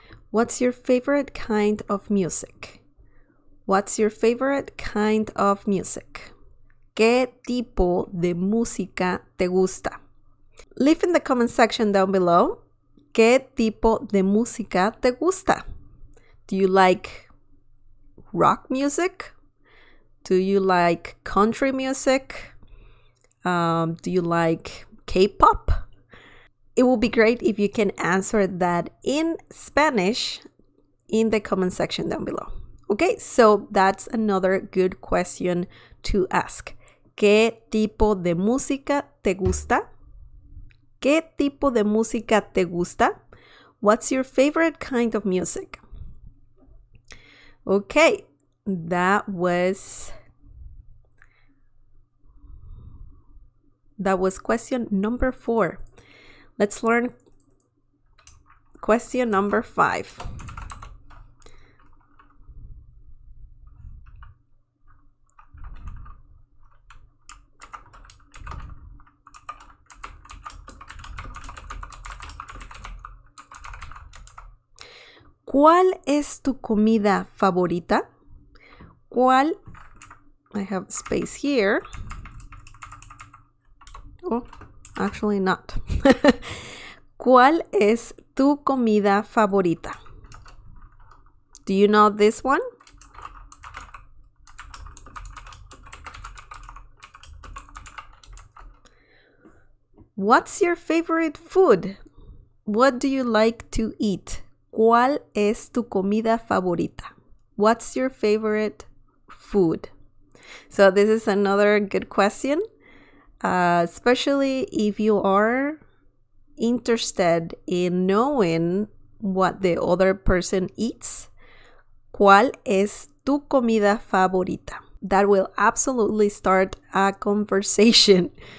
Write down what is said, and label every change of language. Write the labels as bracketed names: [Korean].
[English] What's your favorite kind of music? What's your favorite kind of music? [Spanish] ¿Qué tipo de música te gusta? [English] Leave in the comment section down below. [Spanish] ¿Qué tipo de música te gusta? [English] Do you like rock music? Do you like country music? Do you like K-pop? It will be great if you can answer that in Spanish in the comment section down below. Okay, so that's another good question to ask. [Spanish] ¿Qué tipo de música te gusta? ¿Qué tipo de música te gusta? [English] What's your favorite kind of music? Okay, that was question number 4. Let's learn question number 5. [Spanish] ¿Cuál es tu comida favorita? ¿Cuál? [English] I have space here. Oh, actually not. [Spanish] ¿Cuál es tu comida favorita? [English] Do you know this one? What's your favorite food? What do you like to eat? [Spanish] ¿Cuál es tu comida favorita? [English] What's your favorite food? So this is another good question, especially if you are interested in knowing what the other person eats. [Spanish] ¿Cuál es tu comida favorita? [English] That will absolutely start a conversation.